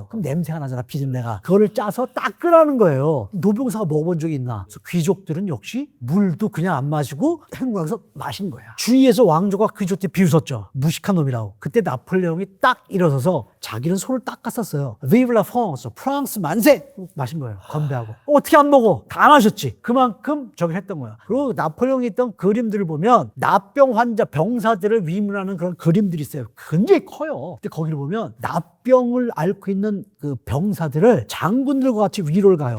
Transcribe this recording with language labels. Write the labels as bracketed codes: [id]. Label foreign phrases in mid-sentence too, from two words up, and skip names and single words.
[ko] 그럼 냄새가 나잖아, 비린내가. 그거를 짜서 닦으라는 거예요. 노병사가 먹어본 적이 있나? 그래서 귀족들은 역시 물도 그냥 안 마시고 행궁에서 마신 거야. 주위에서 왕족과 귀족들이 비웃었죠. 무식한 놈이라고. 그때 나폴레옹이 딱 일어서서 자기는 손을 닦았었어요. [fr] Vive la France, [ko] 프랑스 만세! 마신 거예요. 건배하고. 어떻게 안 먹어? 다 마셨지. 그만큼 저기 했던 거야. 그리고 나폴레옹이 있던 그림들을 보면 나병 환자, 병사들을 위문하는 그런 그림들이 있어요. 굉장히 커요. 근데 거기를 보면 나병을 앓고 있는 그 병사들을 장군들과 같이 위로를 가요.